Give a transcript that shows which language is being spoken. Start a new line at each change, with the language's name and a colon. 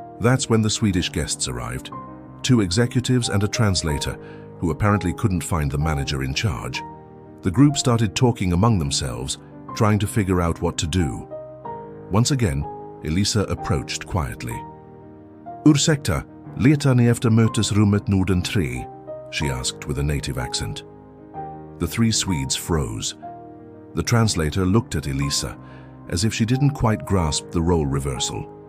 English: That's when the Swedish guests arrived. 2 executives and a translator, who apparently couldn't find the manager in charge. The group started talking among themselves, trying to figure out what to do. Once again, Elisa approached quietly.
Swedish: "Ursäkta, letar ni efter mötesrummet Norden 3?"
English: she asked with a native accent. The 3 Swedes froze. The translator looked at Elisa, as if she didn't quite grasp the role reversal.